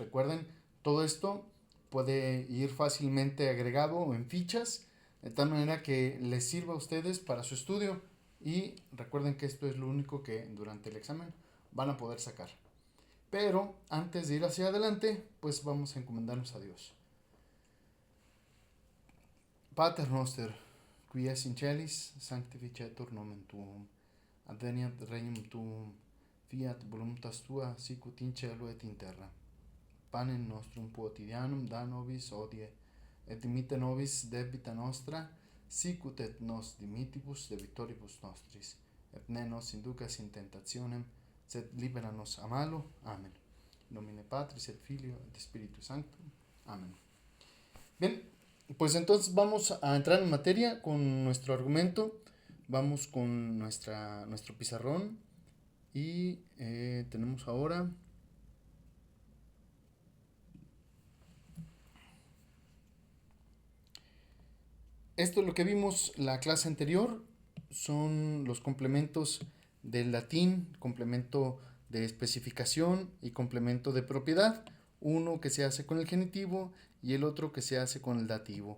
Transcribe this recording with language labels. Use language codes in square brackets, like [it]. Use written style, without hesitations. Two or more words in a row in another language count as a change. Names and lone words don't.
[es] Recuerden, todo esto puede ir fácilmente agregado en fichas, de tal manera que les sirva a ustedes para su estudio y recuerden que esto es lo único que durante el examen van a poder sacar. Pero antes de ir hacia adelante, pues vamos a encomendarnos a Dios. [la] Pater noster, qui es in celis, sanctificetur nomen tuum, adveniat regnum tuum, fiat voluntas tua, sicut in cielo et in terra. Panem nostrum quotidianum da nobis hodie, et dimitte nobis debita nostra, sicut et nos dimitibus debitoribus nostris, et ne nos inducas in tentationem, sed libera nos a malo. Amen. Nomine Patris et Filio et Spiritus Sanctum. Amen. [es] Bien, pues entonces vamos a entrar en materia con nuestro argumento. Vamos con nuestro pizarrón y tenemos ahora esto es lo que vimos la clase anterior, son los complementos del latín, complemento de especificación y complemento de propiedad, uno que se hace con el genitivo y el otro que se hace con el dativo.